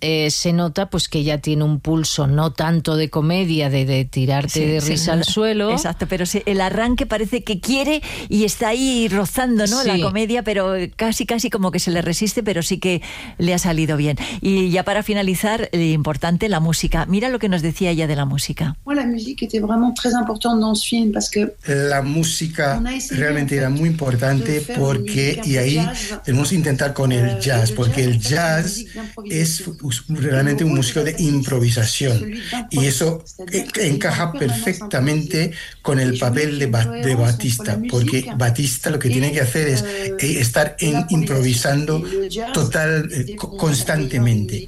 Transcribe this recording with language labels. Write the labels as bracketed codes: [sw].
[es] se nota pues que ya tiene un pulso no tanto de comedia, de tirarte de risa al suelo. Exacto, pero sí, el arranque parece que quiere y está ahí rozando, ¿no? Sí. La comedia, pero casi casi como que se le resiste, pero sí que le ha salido bien. Y ya para finalizar, importante, la música. Mira lo que nos decía ella de la música. Bueno, la música [fr] était vraiment très importante dans ce film parce que [es] la música realmente era muy importante porque y ahí tenemos que intentar con el jazz, porque el jazz es realmente un músico de improvisación y eso encaja perfectamente con el papel de Batista, porque Batista lo que tiene que hacer es estar improvisando total, constantemente.